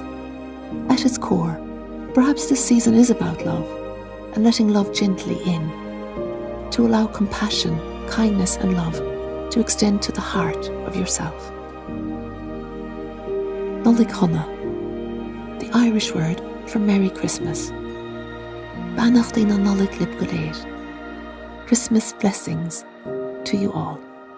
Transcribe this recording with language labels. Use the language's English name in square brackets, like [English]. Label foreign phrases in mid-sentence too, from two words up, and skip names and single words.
[English] At its core, perhaps this season is about love, and letting love gently in, to allow compassion, kindness and love to extend to the heart of yourself. Nollaig, the Irish word for Merry Christmas. [Irish] Beannacht na Nollaig lib go léir. [English] Christmas blessings to you all.